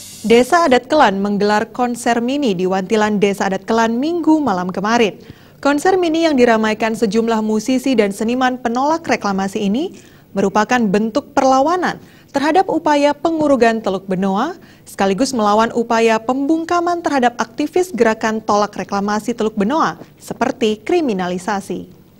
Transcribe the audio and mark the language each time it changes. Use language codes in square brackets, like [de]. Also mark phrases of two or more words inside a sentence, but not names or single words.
[id] Desa Adat Kelan menggelar konser mini di Wantilan Desa Adat Kelan Minggu malam kemarin. Konser mini yang diramaikan sejumlah musisi dan seniman penolak reklamasi ini merupakan bentuk perlawanan terhadap upaya pengurugan Teluk Benoa, sekaligus melawan upaya pembungkaman terhadap aktivis gerakan tolak reklamasi Teluk Benoa, seperti kriminalisasi.